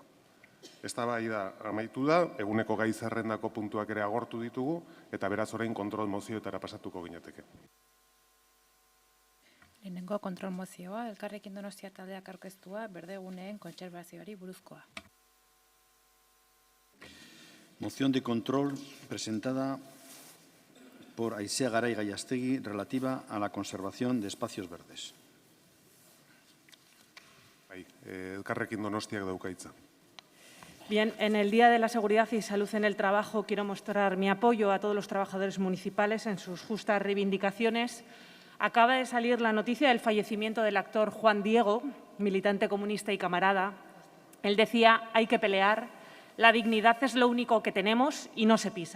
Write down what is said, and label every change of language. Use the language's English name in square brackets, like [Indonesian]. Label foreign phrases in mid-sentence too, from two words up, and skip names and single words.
[Basque] Eztabaida amaitu da, eguneko gai zerrendako puntuak ere agortu ditugu, eta beraz orain kontrol mozioetara pasatuko ginateke. Lehenengo kontrol mozioa, Elkarrekin Donostia taldeak aurkeztua, berdeguneen kontserbazioari buruzkoa. [Spanish] Moción de control presentada por Aisea Garay Gallastegui relativa a la conservación de espacios verdes. [Basque] Elkarrekin Donostiak dauka hitza. [Spanish] Bien, en el Día de la Seguridad y Salud en el Trabajo quiero mostrar mi apoyo a todos los trabajadores municipales en sus justas reivindicaciones. Acaba de salir la noticia del fallecimiento del actor Juan Diego, militante comunista y camarada. Él decía, hay que pelear, la dignidad es lo único que tenemos y no se pisa.